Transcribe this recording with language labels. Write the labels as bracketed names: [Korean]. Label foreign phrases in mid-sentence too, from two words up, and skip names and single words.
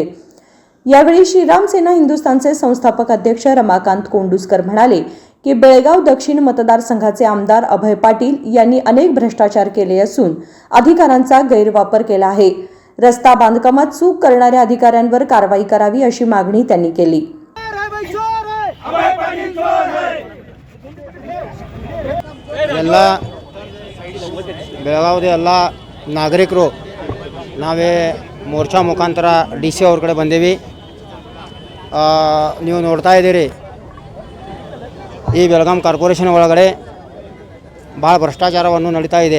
[Marathi] यावेळी श्रीराम सेना हिंदुस्थानचे संस्थापक अध्यक्ष रमाकांत कोंडुस्कर म्हणाले की बेळगाव दक्षिण मतदारसंघाचे आमदार अभय पाटील यांनी अनेक भ्रष्टाचार केले असून अधिकारांचा गैरवापर केला आहे। रस्ता बांधकामात चूक करणाऱ्या अधिकाऱ्यांवर कारवाई करावी अशी मागणी त्यांनी केली। [Kannada] ಬೆಳಗಾವಿದ ಎಲ್ಲ ನಾಗರಿಕರು ನಾವೇ ಮೋರ್ಚಾ ಮುಖಾಂತರ DC ಅವ್ರ ಕಡೆ ಬಂದೀವಿ। ನೀವು ನೋಡ್ತಾ ಇದ್ದೀರಿ ಈ ಬೆಳಗಾಂ ಕಾರ್ಪೊರೇಷನ್ ಒಳಗಡೆ ಭಾಳ ಭ್ರಷ್ಟಾಚಾರವನ್ನು ನಡೀತಾ ಇದೆ।